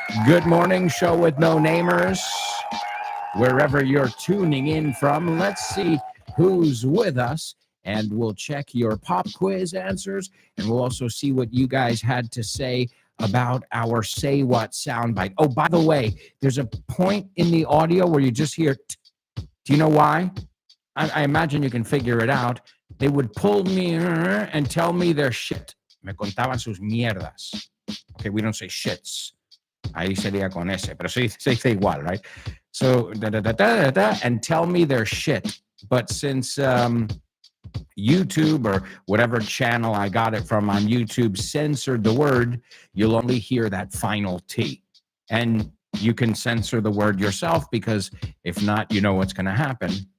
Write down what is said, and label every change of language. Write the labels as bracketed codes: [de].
[en] Good morning, Show with No Namers. Wherever you're tuning in from, let's see who's with us, and we'll check your pop quiz answers, and we'll also see what you guys had to say about our Say What soundbite. Oh, by the way, there's a point in the audio where you just hear do you know why? I imagine you can figure it out. They would pull me and tell me their shit. [es] Me contaban sus mierdas. [en] Okay, we don't say shits. [es] Ahí sería con ese, pero se dice igual, [en] right? So, and tell me their shit. But since YouTube or whatever channel I got it from on YouTube censored the word, you'll only hear that final T. And you can censor the word yourself, because if not, you know what's going to happen.